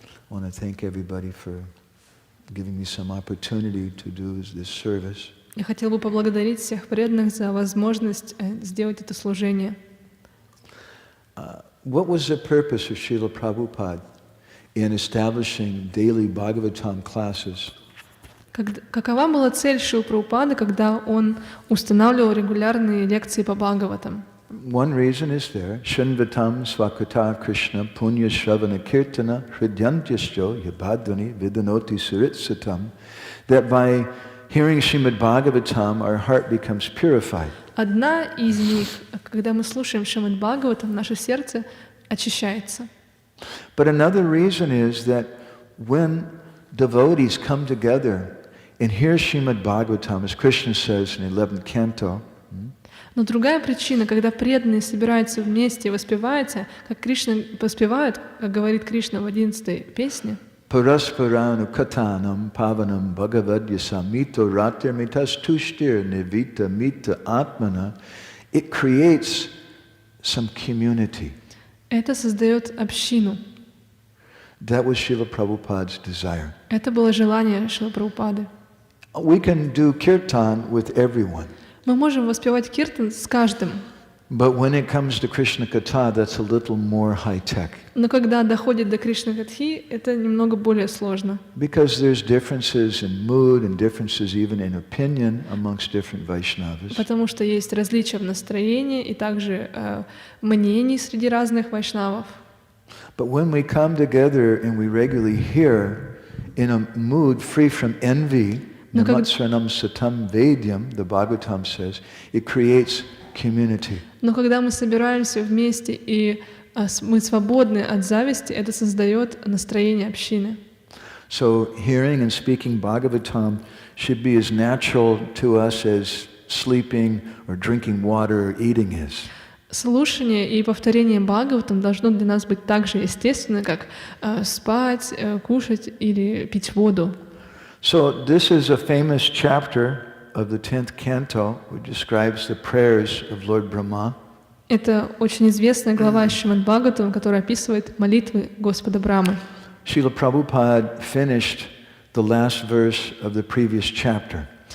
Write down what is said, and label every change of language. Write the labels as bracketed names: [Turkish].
[English] I want to thank everybody for giving me some opportunity to do this service. [Russian] Я хотел бы поблагодарить всех преданных за возможность сделать это служение. [English] What was the purpose of Srila Prabhupada in establishing daily Bhagavatam classes? [Russian] Какова была цель Шрилы Прабхупады, когда он устанавливал регулярные лекции по Бхагаватам? [English] One reason is there, [Sanskrit] Shinvatam Swakata Krishna Punya Shravana Kirtana Hridyantyascho Yabhadvani Vidanoti Suritsatam, [English] that by hearing Srimad Bhagavatam, our heart becomes purified. [Russian] Одна из них, когда мы слушаем Шримад Бхагаватам, наше сердце очищается. [English] But another reason is that when devotees come together and hear Srimad Bhagavatam, as Krishna says in the 11th canto, [Russian] но другая причина, когда преданные собираются вместе и воспеваются, как Кришна воспевают, как говорит Кришна в 11-й песне, [Sanskrit] Parasparanu katanam pavanam bhagavadya mito ratir mitas tushtir nivita mita atmana, [English] it creates some community. [Russian] это создает общину. [English] That was Srila Prabhupada's desire. [Russian] Это было желание Шрилы Прабхупады. [English] We can do kirtan with everyone. [Russian] Мы можем воспевать киртан с каждым. [English] But when it comes to Krishna Katha, that's a little more high-tech. [Russian] Но когда доходит до Кришна-катхи, это немного более сложно. [English] Because there's differences in mood and differences even in opinion amongst different Vaishnavas. [Russian] Потому что есть различия в настроении и также мнений среди разных вайшнавов. [English] But when we come together and we regularly hear in a mood free from envy, [Sanskrit] Namatsranam Satam Vedyam, [English] the Bhagavatam says, it creates community. [Russian] Но когда мы собираемся вместе и мы свободны от зависти, это создает настроение общины. [English] So hearing and speaking Bhagavatam should be as natural to us as sleeping or drinking water or eating is. [Russian] Слушание и повторение Бхагаватам должно для нас быть так же естественно, как спать, кушать или пить воду. [English] So this is a famous chapter of the 10th canto, which describes the prayers of Lord Brahma. [Russian] Это очень известная глава Шримад Бхагаватам, которая описывает молитвы Господа Брамы. [English] Srila Prabhupada finished the last verse of the previous chapter.